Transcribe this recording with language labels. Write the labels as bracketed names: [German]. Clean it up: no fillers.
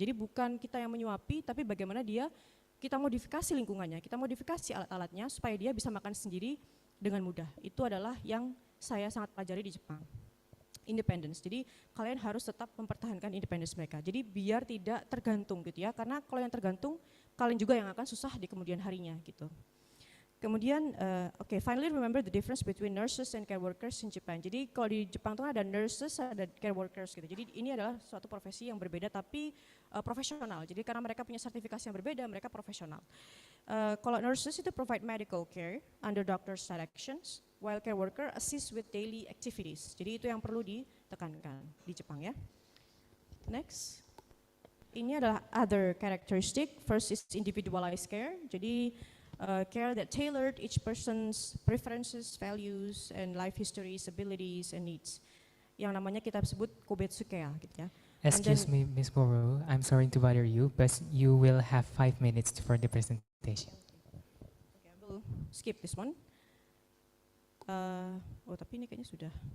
[Indonesian] Jadi bukan kita yang menyuapi, tapi bagaimana kita modifikasi lingkungannya, kita modifikasi alat-alatnya supaya dia bisa makan sendiri dengan mudah. Itu adalah yang saya sangat pelajari di Jepang. Independence. Jadi kalian harus tetap mempertahankan independence mereka. Jadi biar tidak tergantung gitu ya. Karena kalau yang tergantung, kalian juga yang akan susah di kemudian harinya gitu. [English] Kemudian, finally remember the difference between nurses and care workers in Japan. [Indonesian] Jadi kalau di Jepang tuh ada nurses, ada care workers gitu. Jadi ini adalah suatu profesi yang berbeda tapi profesional. Jadi karena mereka punya sertifikasi yang berbeda, mereka profesional. Kalau [English] nurses itu provide medical care under doctor's directions, while care worker assist with daily activities. [Indonesian] Jadi itu yang perlu ditekankan di Jepang ya. Next, ini adalah [English] other characteristic. First is individualized care. [Indonesian] Jadi [English] care that tailored each person's preferences, values, and life histories, abilities, and needs. [Indonesian] Yang namanya kita sebut 𝐏𝐸𝐤𝐚𝐫 gitu ya. [English] Excuse me, Ms. Moro, I'm sorry to bother you, but you will have 5 minutes for the presentation. Okay, I will skip this one. [Indonesian] Tapi ini kayaknya sudah.